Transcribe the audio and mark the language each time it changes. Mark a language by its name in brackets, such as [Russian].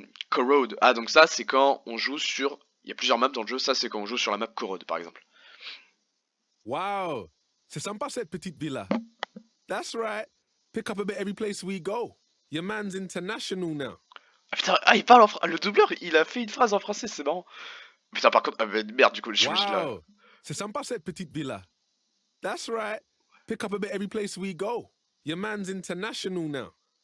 [French] Corrode. Ah, donc ça, c'est quand on joue sur. Il y a plusieurs maps dans le jeu. Ça, c'est quand on joue sur la map Corrode, par exemple. Wow. C'est sympa cette petite villa. [English] That's right. Pick up a bit every place we go. Your man's international now. [French] Ah putain, ah, il parle en français. Le doubleur, il a fait une phrase en français, c'est marrant. Putain, par contre, ah, merde, du coup, je suis obligé de la. Wow. C'est sympa cette petite villa. [English] That's right. Pick up a bit every place we go. Your man's international now.